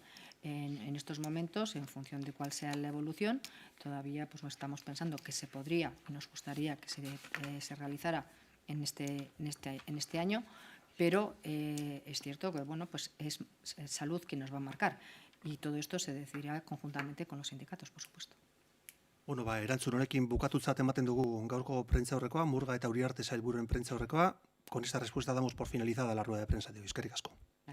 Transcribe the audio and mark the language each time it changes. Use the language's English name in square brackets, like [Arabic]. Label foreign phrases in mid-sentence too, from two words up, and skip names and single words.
[Spanish] En estos momentos, en función de cuál sea la evolución, todavía estamos pensando que se podría y nos gustaría que se realizara en este año, pero es cierto que es salud quien nos va a marcar y todo esto se decidirá conjuntamente con los sindicatos, por supuesto. [Basque] Bueno, erantzun honekin bukatutzat ematen dugu gaurko prentsaurrekoa, Murga eta Uriarte sailburuen prentsaurrekoa. [Spanish] Con esta respuesta damos por finalizada la rueda de prensa de hoy. [Basque] Eskerrik asko.